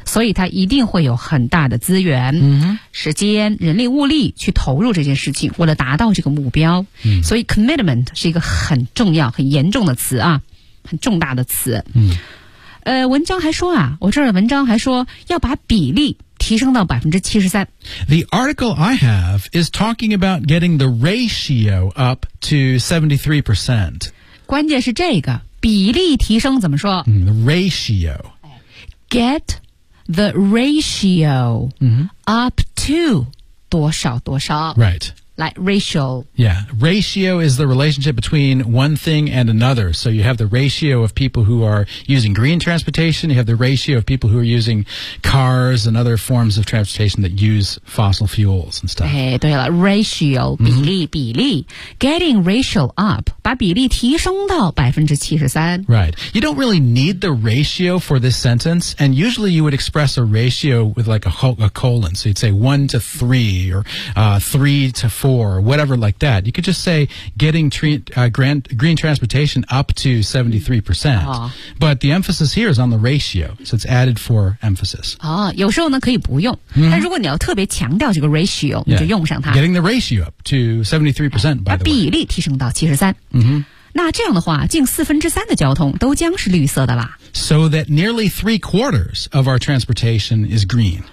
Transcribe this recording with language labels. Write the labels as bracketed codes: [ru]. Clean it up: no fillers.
[zh] 所以它一定会有很大的资源、时间人力物力去投入这件事情为了达到这个目标。所以 commitment 是一个很重要很严重的词啊很重大的词。文章还说啊我这儿的文章还说要把比例提升到 73%。 [en] The article I have is talking about getting the ratio up to 73%. [zh] 关键是这个比例提升怎么说、 [en] ratio. Get the ratio up to [zh] 多少多少。 [en] Right. Like ratio. Yeah, ratio is the relationship between one thing and another. So you have the ratio of people who are using green transportation, you have the ratio of people who are using cars and other forms of transportation that use fossil fuels and stuff. 哎，对了 ,ratio, 比例、比例 , getting ratio up, 把比例提升到 73%. Right. You don't really need the ratio for this sentence, and usually you would express a ratio with like a colon. So you'd say 1 to 3 or 3 to 4, whatever like that. You could just say getting green transportation up to 73%. But the emphasis here is on the ratio, so it's added for emphasis. [zh] 有时候呢可以不用、但如果你要特别强调这个 ratio、你就用上它。 [en] Getting the ratio up to 73%, by the way. [zh] 把比例提升到73%。那这样的话近3/4的交通都将是绿色的啦。 [en] So that nearly 3/4 of our transportation is green.